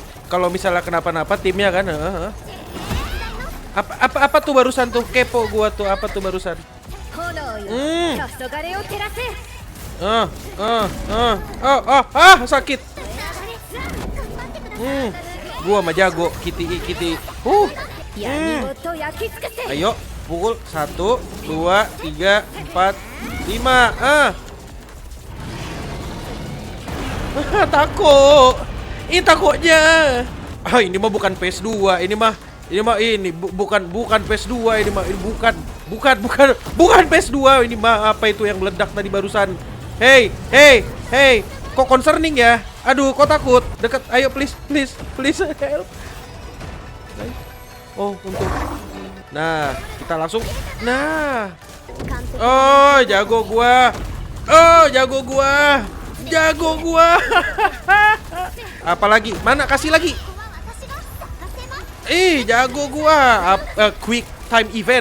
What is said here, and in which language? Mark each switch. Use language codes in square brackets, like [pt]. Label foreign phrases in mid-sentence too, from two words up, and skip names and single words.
[id] Kalau misalnya kenapa-napa timnya kan. Apa tuh barusan tuh? Kepo gua tuh. Apa tuh barusan? Sakit. Gua mah jago. Kitty. [ja] 闇ごと焼き尽くせ [id] Ayo, pukul 1, 2, 3, 4, 5. Takut. Ini takutnya. Ini mah bukan PS2. Ini bukan PS2. Ini bukan PS2. Ini mah apa itu yang meledak tadi barusan? Hey. Kok concerning ya? Aduh, kok takut? Dekat. Ayo [en] please help. [id] Oh, untung. Nah, kita langsung. Nah. Oh, jago gua. Apalagi? Mana? Kasih lagi. Jago gua. [en] Quick time event.